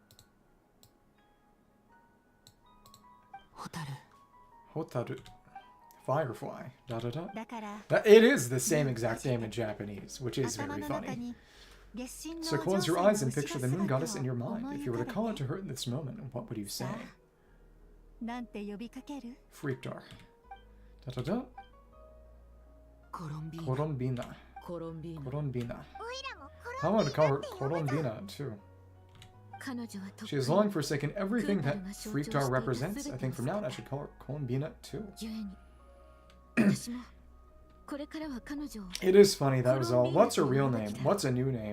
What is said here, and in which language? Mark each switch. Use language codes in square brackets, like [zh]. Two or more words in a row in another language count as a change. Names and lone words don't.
[en] Hotaru. Firefly. Da da da. It is the same exact name in Japanese, which is very funny. So close your eyes and picture the moon goddess in your mind. If you were to call out to her in this moment, what would you say? Freakdar. Da da da. Columbina. Columbina. I want to call her Columbina too. She has long forsaken everything that Freakdar represents. I think from now on I should call her Columbina too. It is funny, that was all. What's her real name? What's a new name?